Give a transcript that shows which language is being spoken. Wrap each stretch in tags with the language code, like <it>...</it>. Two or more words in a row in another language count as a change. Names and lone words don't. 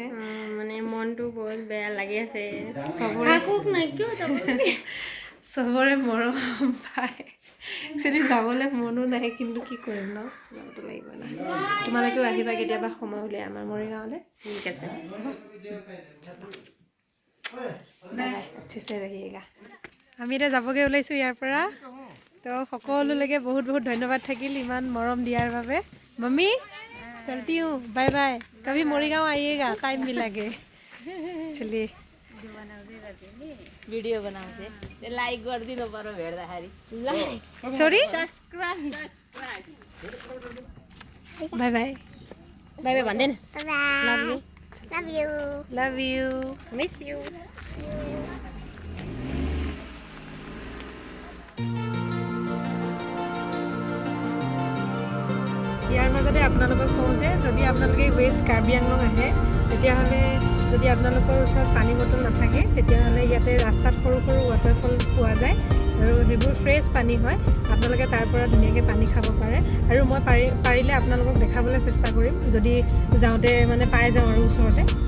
<as>মানে মনটো বহুত বেয়া লাগি আছে। চবৰে মৰম পায়। একচুৱেলি যাবলৈ মনো নাহে, কিন্তু কি কৰিম ন, যাবতো লাগিব না। তোমালোকেও আহিবা কেতিয়াবা সময় উলিয়াই আমাৰ মৰিগাঁৱলৈ। ঠিক আছে,</as> <hi>अच्छे रहिएगा।</hi> <as>আমি এতিয়া যাবগৈ ওলাইছোঁ ইয়াৰ পৰা। তো সকলোলৈকে বহুত বহুত ধন্যবাদ থাকিল ইমান মৰম দিয়াৰ বাবে।</as> <hi>मम्मी चलती हूँ,</hi> <en>bye bye.</en> <hi>कभी मोरीगांव आइएगा, टाइम मिलाके। चलिए</hi> <ne>भिडियो बनाउँछ, लाइक गरिदिनु पर्यो भेट्दाखेरि। सॉरी, सब्स्क्राइब</ne> <en>bye bye bye bye</en> <ne>भन्दैन।</ne> <en>love you. Love you. Love you. Miss you.</en> <as>ইয়াৰ মাজতে আপোনালোকক কওঁ যে যদি আপোনালোকে ৱেষ্ট কাৰ্বি আংলং আহে তেতিয়াহ'লে যদি আপোনালোকৰ ওচৰত পানী বটল নাথাকে তেতিয়াহ'লে ইয়াতে ৰাস্তাত সৰু সৰু ৱাটাৰফল পোৱা যায় আৰু সেইবোৰ ফ্ৰেছ পানী হয় আপোনালোকে তাৰ পৰা ধুনীয়াকৈ পানী খাব পাৰে আৰু মই পাৰিলে আপোনালোকক দেখাবলৈ চেষ্টা কৰিম যদি যাওঁতে মানে পাই যাওঁ আৰু ওচৰতে</as>